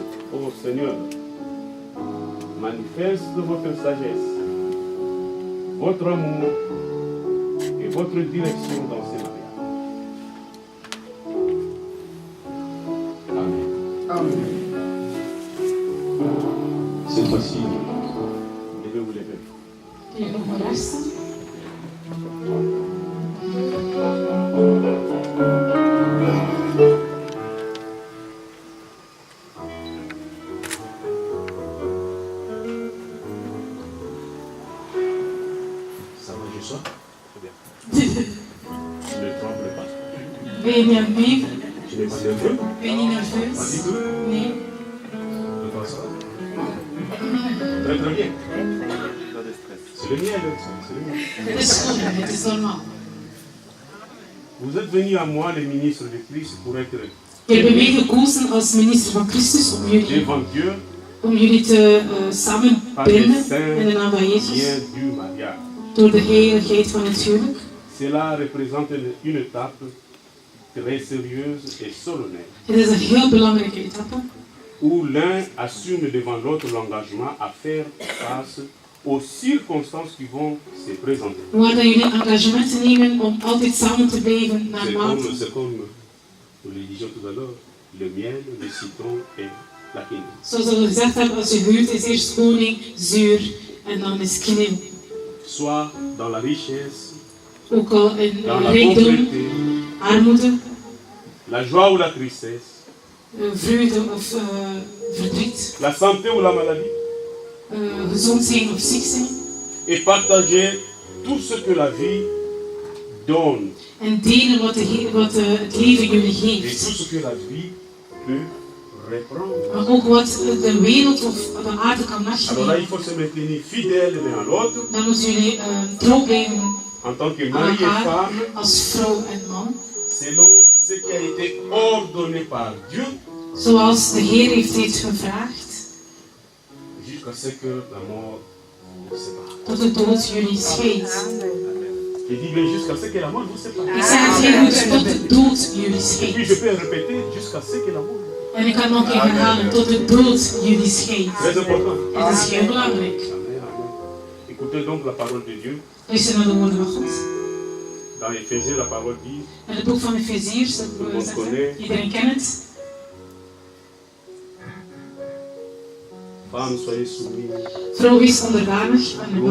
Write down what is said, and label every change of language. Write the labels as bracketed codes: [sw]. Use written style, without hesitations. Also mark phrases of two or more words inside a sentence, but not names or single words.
[fr] Oh Seigneur, manifeste votre sagesse, votre amour et votre direction dans ces mariages. Amen. Amen. Cette fois-ci, vous devez vous lever. [nl] Kun je nog maar resten? [fr] Ça va, je sors? Très bien. Je ne tremble pas. [nl] Ben je niet aan het beven? [fr] Je n'ai pas nerveux. [nl] Ben je niet nerveus? [fr] Pas du tout. [nl] Nee. [fr] De quoi ça? Très très bien. C'est le mien, c'est le mien. [nl] Het is goed, het is normaal. [fr] Vous êtes venus à moi, les ministres de Christ, pour être [nl] Je hebt mij gekozen als minister van Christus [fr] devant Dieu [nl] om jullie te [fr] par les [nl] samenbinden [fr] saints [nl] in de naam van Jezus. [fr] liens du mariage. [nl] Door de heiligheid van het huwelijk. [fr] Cela représente une étape très sérieuse et solennelle, [nl] Het is een heel belangrijke etappe. [fr] où l'un assume devant l'autre l'engagement à faire face aux circonstances qui vont se présenter. [nl] Waar dat jullie engagement nemen om altijd samen te blijven [fr] C'est [nl] naarmate. [fr] comme nous le disions tout à l'heure, le miel, le citron et la quinine. [nl] Zoals we gezegd hebben, als je huwt is eerst koning, zuur en dan is knieën. [fr] Soit dans la richesse, [nl] Ook al in [fr] dans la [nl] rijkdom, [fr] pauvreté, [nl] armoede, [fr] la joie ou la tristesse, [nl] vreugde of verdriet, [fr] la santé ou la maladie, [nl] gezond zijn of ziek zijn. [fr] et partager tout ce que la vie donne [nl] En delen wat het leven jullie [fr] et [nl] geeft. [fr] tout ce que la vie peut reprendre. [nl] Maar ook wat de wereld of de aarde kan [fr] Alors là, il [nl] wegnemen. [fr] faut se maintenir fidèle l'un à l'autre [nl] Dan moeten jullie trouw blijven [fr] en tant que [nl] aan [fr] mari et [nl] elkaar [fr] femme, [nl] als vrouw en man. [fr] selon ce qui a été ordonné par Dieu, [nl] Zoals de Heer heeft dit gevraagd. [fr] jusqu'à ce que la mort vous sépare. [nl] Tot de dood jullie scheidt. [fr] Il dit bien jusqu'à ce que la mort vous sépare. [nl] Ik zeg het heel goed, tot de dood jullie [fr] Et puis [nl] scheidt. [fr] je peux répéter jusqu'à ce que la mort. [nl] En ik kan nog een keer herhalen, tot de dood jullie scheidt. [fr] Très important. [nl] Het is heel belangrijk. [fr] Amen, amen. Écoutez donc la parole de Dieu. [nl] Luister naar de woorden van God. [fr] Dans Éphésiens, la parole dit [nl] In het boek van Efeziërs, dat we zeggen, iedereen kent het. [fr] Femmes, soyez soumis. [nl] Vrouw is onderdanig aan de man.